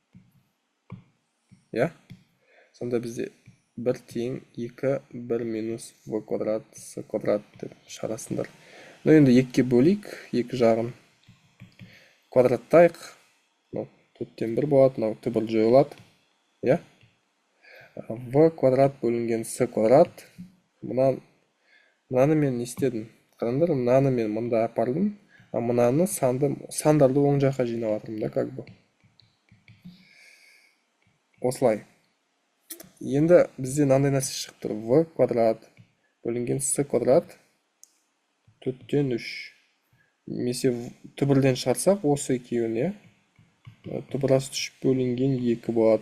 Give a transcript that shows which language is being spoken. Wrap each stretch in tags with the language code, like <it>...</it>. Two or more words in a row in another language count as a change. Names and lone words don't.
<kk>Я? Сонда бізде 1 тең 2 1 минус v квадрат с квадрат деп шығарасыңдар. Енді 2-ке бөлейік, 2 жағын квадраттайық. 4-тен 1 болады, мынау Т1 жойылады. Я? В квадрат бөлінген с квадрат. Мынаны мен не істедім? Қараңдар, мынаны мен мында апардым, а мынаны сандарды оң жаққа жинап жатырмын да,</kk> <ru>как бы.</ru> <kk>осылай. Енді бізде мынандай нәрсе шығып тұр. В квадрат бөлінген с квадрат 4-тен 3. Немесе түбірден шығарсақ, осы екеуіне түбірас 3 бөлінген 2 болады.</kk>